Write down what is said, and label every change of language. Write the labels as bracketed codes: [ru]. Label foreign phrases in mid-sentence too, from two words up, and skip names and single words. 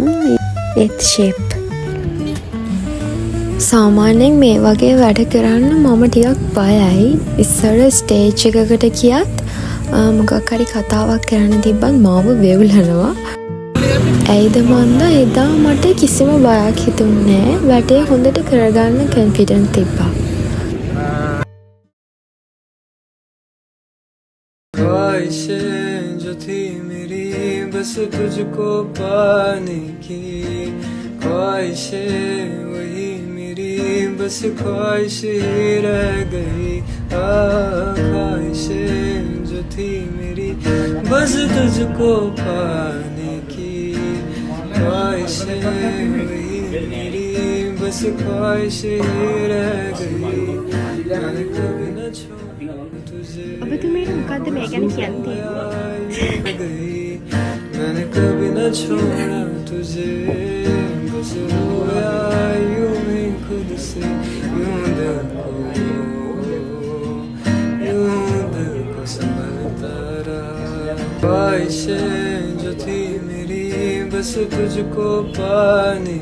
[si] ඒත් ෂේප් සාමාන්‍යයෙන් මේ වගේ වැඩ කරන්න මම ටිකක් බයයි. ඉස්සර ස්ටේජ් එකකට ගියත් මොකක් හරි කතාවක් කරන්න තිබ්බත් මාව වෙවුලනවා. ඇයිද මන්ද එදා මට කිසිම බයක් හිතුන්නේ නැහැ. වැඩේ හොඳට කරගන්න කන්ෆිඩන්ස් තිබ්බා. [hi] ख्वाहिशें जो थी मेरी बस तुझको पाने की ख्वाहिशें वही मेरी बस ख्वाहिश ही रह गई ख्वाहिशें जो थी मेरी बस तुझको पाने की ख्वाहिशें वही मेरी बस ख्वाहिश ही रह गई मैंने कभी न छोड़ा तुझे [si] ඔබතුමීට මොකද්ද මේ ගැන කියන්නේ? [hi] मैंने कभी न छोड़ा तुझे बस रोया यूं ही खुद से यूं दिल को संभलता रहा ख्वाहिशें जो थी मेरी बस तुझको पाने